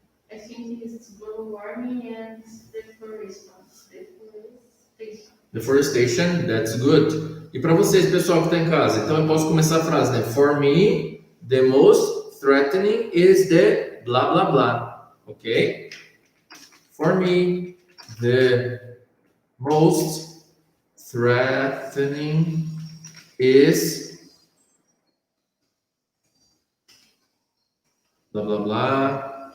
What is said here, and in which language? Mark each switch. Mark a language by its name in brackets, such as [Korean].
[English] I think it's global warming and deforestation. Deforestation, that's good. [Portuguese] E para vocês, pessoal que está em casa, então eu posso começar a frase, né? [English] For me, the most threatening is the blah blah blah. Ok? For me, the most threatening is blah blah blah.